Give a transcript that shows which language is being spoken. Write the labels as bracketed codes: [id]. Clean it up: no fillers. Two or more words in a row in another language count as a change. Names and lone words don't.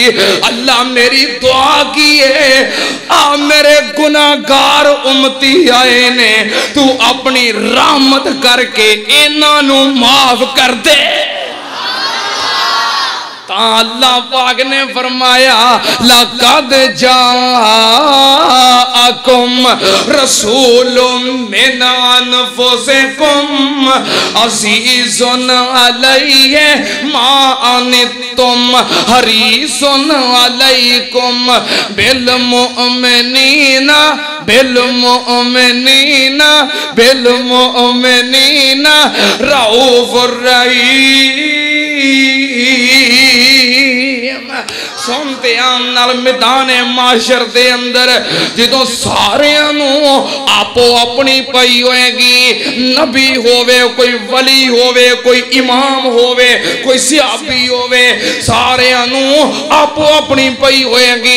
[pa] اللہ میری دعا کی ہے، آ میرے گناہگار امتی آئے نے، تو اپنی رحمت کر کے ایہناں نوں معاف کر دے. [ur] اللہ پاک نے فرمایا لقد [ar] جاءكم رسول من أنفسكم عزيز عليه ما عنتم حريص عليكم بالمؤمنين رءوف رحيم. [pa] سنتے نال میدان محشر دے اندر جو ساریاں نوں آپو اپنی پئی ہوئے گی، نبی ہووے، کوئی ولی ہووے، کوئی امام ہووے، کوئی صحابی ہووے، ساریاں نوں آپو اپنی پئی ہوئے گی.